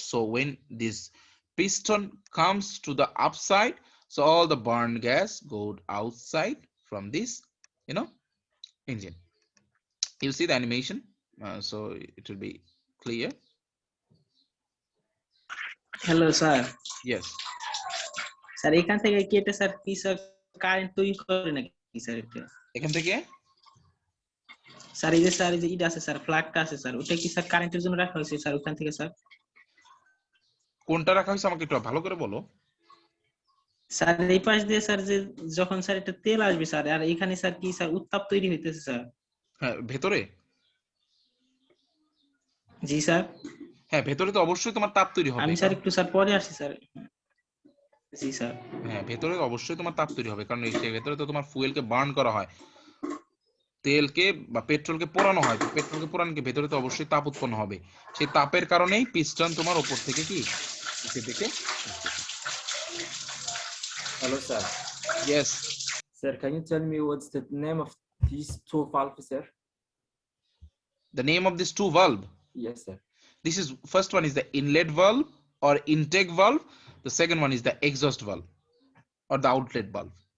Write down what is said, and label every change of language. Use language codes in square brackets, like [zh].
[en] So when this piston comes to the upside, so all the burned gas go outside from this engine. You see the animation, so it will be clear. [bn] Hello sir. [en] Yes. [bn] Sir এখান থেকে কি এটা sir কি sir current তৈরি করে নাকি sir এটা? এখান থেকে স্যার এই যে স্যার এই যে এটা আছে স্যার, ফ্ল্যাগটা আছে স্যার, ওটা কি স্যার কারেন্টের জন্য রাখা হয়েছে স্যার ওখান থেকে স্যার? কোনটা রাখা হয়েছে আমাকে একটু ভালো করে বলো। স্যার এই পাশ দিয়ে স্যার যে যখন স্যার এটা তেল আসবে স্যার, আর এখানে স্যার কি স্যার উত্তাপ তৈরি হইতেছে স্যার? হ্যাঁ, ভেতরে। জি স্যার। হ্যাঁ, ভেতরে তো অবশ্যই তোমার তাপ তৈরি হবে। আমি স্যার একটু স্যার পরে আসি স্যার। জি স্যার। হ্যাঁ, ভেতরে অবশ্যই তোমার তাপ তৈরি হবে, কারণ এই ভেতরে তো তোমার ফুয়েলকে বার্ন করা হয়, তেলকে বা পেট্রোলকে পোড়ানো হয়, তো পেট্রোলকে পোড়ানোকে ভেতরে তো অবশ্যই তাপ উৎপন্ন হবে, সেই তাপের কারণেই পিস্টন তোমার উপর থেকে কি নিচের দিকে। [en] Hello, sir. Yes. Sir, can you tell me what's the name of these two valves, sir? The name of these two valve? Yes, sir. This is, first one is the inlet valve or intake valve. The second one is the exhaust valve or the outlet valve.